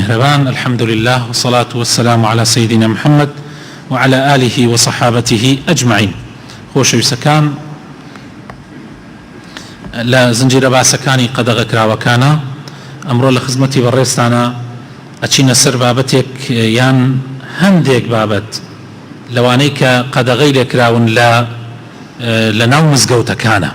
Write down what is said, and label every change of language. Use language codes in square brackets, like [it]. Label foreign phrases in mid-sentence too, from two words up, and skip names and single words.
[ckb] مهربان. [ar] الحمد لله والصلاة والسلام على سيدنا محمد وعلى آله وصحابته أجمعين. [ckb] خۆشەویستەکان، لە زنجیرە باسەکانی قەدەغەکراوەکانە ئەمڕۆ لە خزمەتی بەڕێستانە ئەچینە سەر بابەتێک یان هەندێک بابەت لەوانەی کە قەدەغەی لێکراون لە ناو مزگەوتەکانە.